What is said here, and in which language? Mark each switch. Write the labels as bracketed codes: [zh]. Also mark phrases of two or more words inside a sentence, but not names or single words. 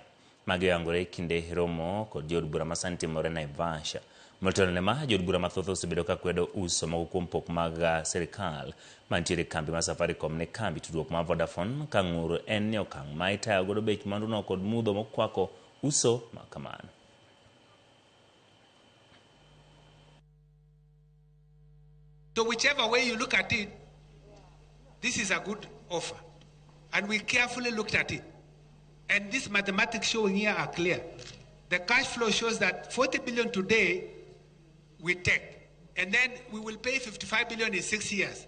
[luo] Mage yangore kinde romo kod jood bura masani timore Naivasha. Motelo ne ma jood bura mathoth osebedo ka kwedo uso mago kuom pok mag sirikal mantiere kambi mar Safaricom ne kambi tudruok mar Vodafone ka ng'ur en ni okang' ma itayo godo bech mwanduno kod mudho mokwako uso makamano. [en] So whichever way you look at it, this is a good offer. And we carefully looked at it. And these mathematics showing here are clear. The cash flow shows that 40 billion today we take, and then we will pay 55 billion in 6 years.